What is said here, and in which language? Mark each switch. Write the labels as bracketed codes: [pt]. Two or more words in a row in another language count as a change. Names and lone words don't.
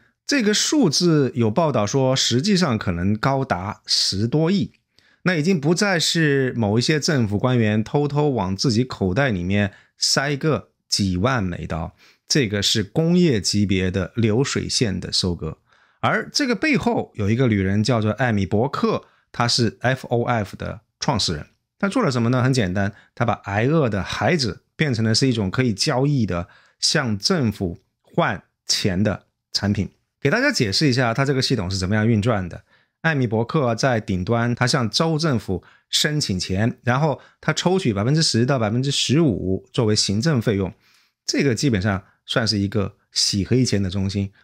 [zh] 這個數字有報道說實際上可能高達10多億。那已經不再是某一些政府官員偷偷往自己口袋裡面塞個幾萬美刀，這個是工業級別的流水線的收割。而這個背後有一個女人叫做艾米·伯克，她是 FOF 的創始人。她做了什麼呢？很簡單，她把挨餓的孩子變成了是一種可以交易的向政府換錢的產品。給大家解釋一下她這個系統是怎麼樣運轉的。艾米伯克在頂端，他向州政府申請錢，然後他抽取 10% 到 15% 作為行政費用，這個基本上算是一個洗黑錢的中心。